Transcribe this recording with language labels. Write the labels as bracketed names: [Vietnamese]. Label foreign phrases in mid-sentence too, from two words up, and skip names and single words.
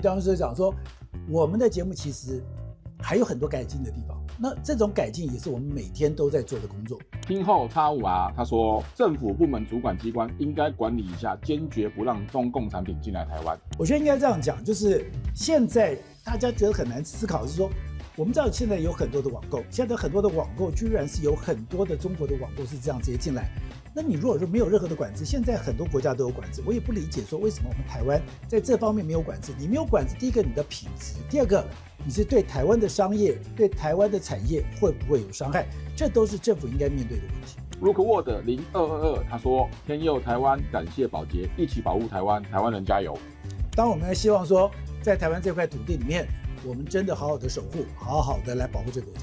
[Chinese] 當時講說，我們的節目其實還有很多改進的地方。那這種改進也是我們每天都在做的工作。聽後X5R他說，政府部門主管機關應該管理一下，堅決不讓中共產品進來台灣。我覺得應該這樣講，就是現在大家覺得很難思考，是說我們知道現在有很多的網購，現在很多的網購居然是有很多的中國的網購是這樣直接進来。那你如果說沒有任何的管制，現在很多國家都有管制，我也不理解說為什麼我们台灣在這方面沒有管制。你沒有管制，第一個你的品質，第二個你是對台灣的商業、對台灣的產業會不會有傷害，這都是政府應該面對的問題。 Rookwood 0222他說，天佑台灣，感謝寶潔，一起保護台灣，台灣人加油。當我們希望說，在台灣這塊土地裡面，我們真的好好的守護，好好的來保護這個國家。